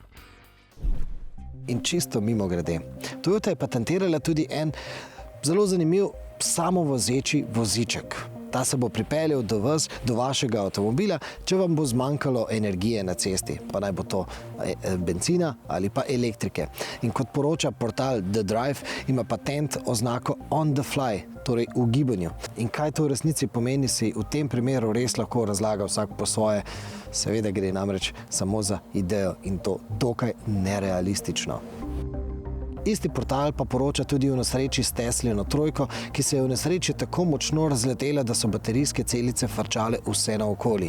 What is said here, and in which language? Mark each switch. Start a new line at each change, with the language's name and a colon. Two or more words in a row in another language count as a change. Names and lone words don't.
Slovenian: In čisto mimogrede, Toyota je patentirala tudi en zelo zanimiv samovozeči voziček. Ta se bo pripeljal do vas, do vašega avtomobila, če vam bo zmanjkalo energije na cesti, pa naj bo to bencina ali pa elektrike. In kot poroča portal The Drive, ima patent oznako
English: on the fly,
Slovenian: torej v gibanju. In kaj to v resnici pomeni, si v tem primeru res lahko razlaga vsak po svoje. Seveda gre namreč samo za idejo in to dokaj nerealistično. Isti portal pa poroča tudi o nesreči s Teslino trojko, ki se je v nesreči tako močno razletela, da so baterijske celice frčale vse naokoli.